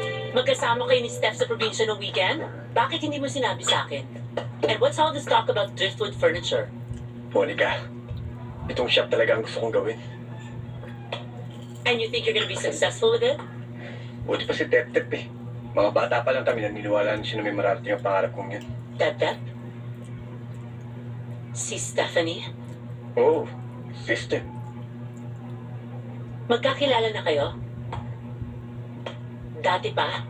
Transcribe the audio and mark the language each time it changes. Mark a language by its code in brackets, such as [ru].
[tl] Magkasama kayo ni Steph sa probinsya ng weekend? Bakit hindi mo sinabi sa akin? [en] And what's all this talk about driftwood furniture? [tl] Monica, itong shop talaga ang gusto kong gawin. [en] And you think you're gonna be successful with it? [tl] Buti pa si Tep-Tep eh. Mga bata pa lang kami naniniwala na siya na may mararating ang pangarap kong yun. Tep-Tep? Si Stephanie? Oo, sister. Magkakilala na kayo? Dati pa?